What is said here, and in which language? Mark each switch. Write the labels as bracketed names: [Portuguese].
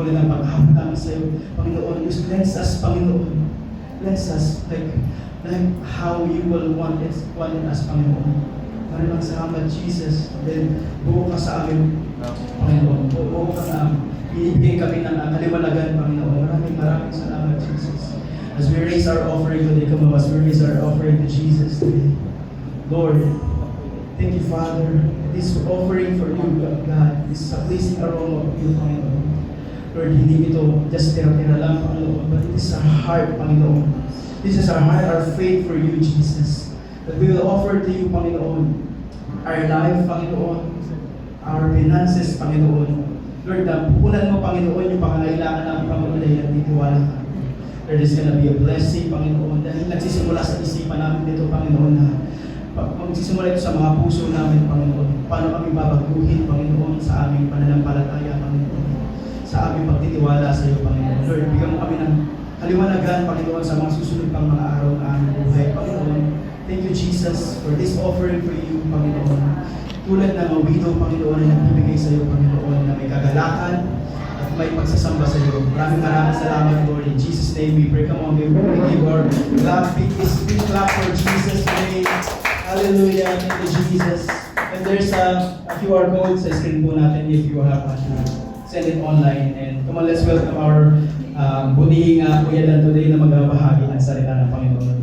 [Filipino] Tulad ng paghahanap namin sa iyo, Panginoon. [English] Just cleanse us, Panginoon. Cleanse us like how you will want us, Panginoon. [Filipino] Maraming salamat, Jesus. Then, buo ka sa amin, Panginoon. Buo ka sa amin. Binibigay kami ng kaliwanagan, Panginoon. Maraming salamat, Jesus. [English] As we raise our offering today, come on, as we raise our offering to Jesus today. Lord, thank you, Father. This offering for you, God, is a pleasing aroma of you, Panginoon. Lord, [Filipino] hindi ito [English] just [Filipino] tira-tira lang, [English] Panginoon, but it is our heart, Panginoon. This is our heart, our faith for you, Jesus. That we will offer to you, Panginoon, our life, Panginoon, our finances, Panginoon. [Filipino] Lord, pupunan mo, Panginoon, yung pangangailangan namin, Panginoon, dahil nagtitiwala ka. Lord, [English] there's gonna be a blessing, [Filipino] Panginoon, dahil nagsisimula sa isipan namin dito, Panginoon, na magsisimula ito sa mga puso namin, Panginoon. Paano kami babaguhin, Panginoon, sa aming pananampalataya, Panginoon. Sa aming pagtitiwala sa iyo, Panginoon. Lord, bigyan mo kami ng kaliwanagan, Panginoon, sa mga susunod pang mga araw na aming buhay, Panginoon. [English] Thank you, Jesus, for this offering for you, Panginoon. [Filipino] Tulad ng mga widow, Panginoon, na nagbibigay sa iyo, Panginoon, na may kagalakan at may pagsasamba sa iyo. Maraming salamat, [English] Lord. In Jesus' name we pray. Come on, we give our big clap for Jesus today. Hallelujah. Thank you, Jesus. And there's a QR code [Filipino] sa screen po natin [English] if you have to send it online. And come on, let's welcome our budihing Kuya Dan today [Filipino] na magbabahagi ng salita ng Panginoon.